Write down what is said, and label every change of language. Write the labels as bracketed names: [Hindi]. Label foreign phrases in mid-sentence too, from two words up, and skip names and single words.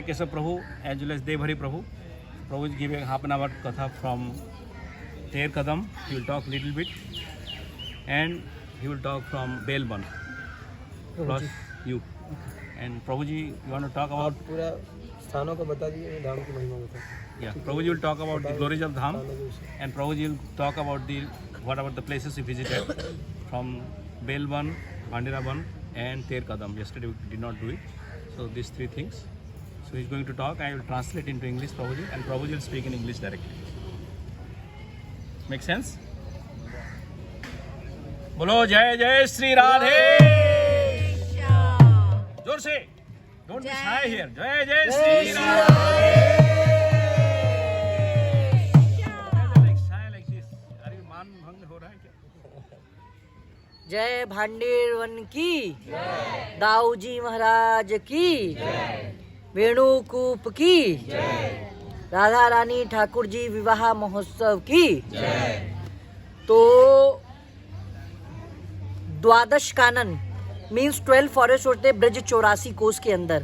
[English] Keshav Prabhu as well as Devhari Prabhu. Prabhu is giving half an hour katha from Ter Kadam. He will talk little bit and he will talk from Belban plus you. And Prabhuji, you want to talk about [Hindi] पूरा स्थानों को बता दिए, धाम की महिमा बता. [English] yeah. Prabhuji will talk about the glories of Dham and Prabhuji will talk about what about the places he visited from Belban, Bhandiraban and Ter Kadam. Yesterday we did not do it. So these three things. So he's going to talk. I will translate into English, Prabhuji, and Prabhuji will speak in English directly. Make sense? [Hindi] बोलो जय जय श्री राधे. जोर से. [English] Don't be shy here. [Hindi] जय जय श्री राधे. [English] Like this. [Hindi] अरे मान भंग हो रहा है क्या? जय भांडेरवन की, दाऊजी महाराज की, वेणुकूप की, राधा रानी ठाकुर जी विवाह महोत्सव की. तो द्वादश कानन [English] means 12 forest [Hindi] होते हैं ब्रज 84 कोस के अंदर.